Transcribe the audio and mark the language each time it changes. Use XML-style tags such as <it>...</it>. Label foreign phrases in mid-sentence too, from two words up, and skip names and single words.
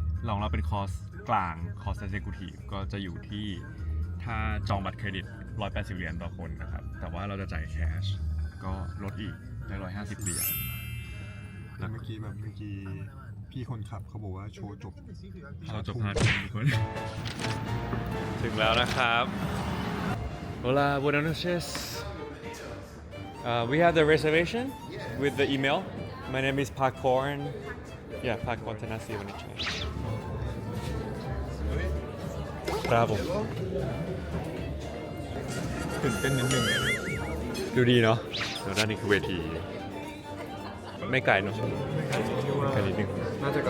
<th>ลองเราเป็นคอร์สกลางคอร์ส Executive ก็จะอยู่ที่ถ้าจองบัตรเครดิต180 เหรียญต่อคนนะครับ แต่ว่าเราจะจ่ายแคชก็ลดอีกได้150 เหรียญ แล้วเมื่อกี้พี่คนขับเขาบอกว่าโชว์จบ เราจบ5 ทุ่มทุกคน ถึงแล้วนะครับ</th> <es>Hola buenas noches</es> <en>we have the reservation with the email my name is Park Korn</en> <th>อย่าพากอนเทนาซีวันนี้ใช่ครับผม ตื่นเต้นนิดนึง ดูดีเนาะแล้วด้านนี้คือเวที ไม่ไกลเนาะไกลนิดนึง น่าจะก่อน</th>